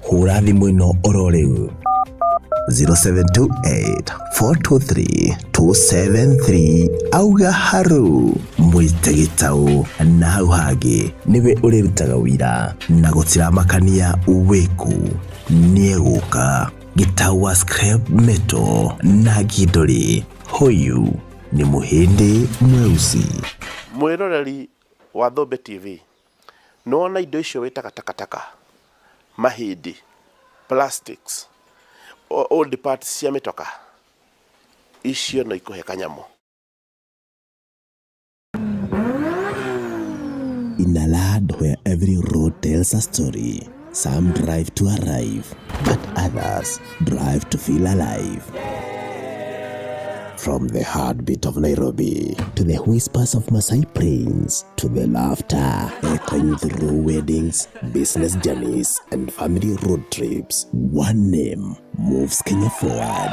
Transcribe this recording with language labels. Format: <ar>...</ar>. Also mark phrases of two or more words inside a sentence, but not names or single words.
<ki>Hũra thimũ ĩno oro rĩu 0728-423-273 auga haru mwĩte Gĩtaũ na hau hangĩ nĩwe ũrĩrutaga wĩra na gũtiramakania wĩku nĩegũka. gitawa</ki> <en>scrap metal</en> <ki>na gidori.</ki> <sw>Huyu ni muhindi mweusi.</sw> <ki>Mwiroreri wa Thombe TV nona indo icio witaga takataka, mahindi,</ki> <en>plastics, old parts</en> <ki>cia mitoka, icio no ikuhe kanyamo.</ki> <en>In a land where every road tells a story, some drive to arrive, but others drive to feel alive. From the heartbeat of Nairobi to the whispers of Masai Plains to the laughter echoing through weddings, business journeys, and family road trips, one name moves Kenya forward.</en>